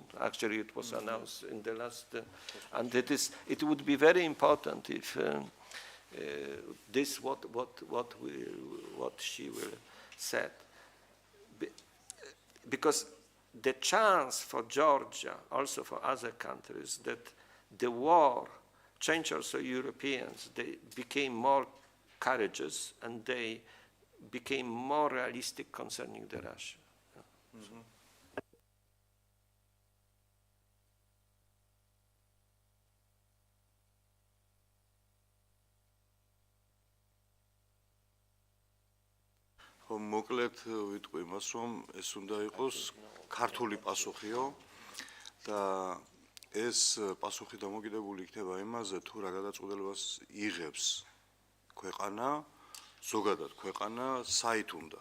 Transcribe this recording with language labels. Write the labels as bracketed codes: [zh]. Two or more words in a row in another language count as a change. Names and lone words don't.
[en] Actually, it was announced in the last, and it would be very important if this what she will said, because the chance for Georgia, also for other countries, that the war changed also Europeans. They became more courageous and they became more realistic concerning the Russia. Mm-hmm. [ka] მოკლედ ვიტყვი იმას, რომ ეს უნდა იყოს ქართული პასუხიო და ეს პასუხი დამოკიდებული იქნება იმაზე, თუ რა გადაწყვეტილებას იღებს ქვეყანა, ზოგადად ქვეყანა საით უნდა.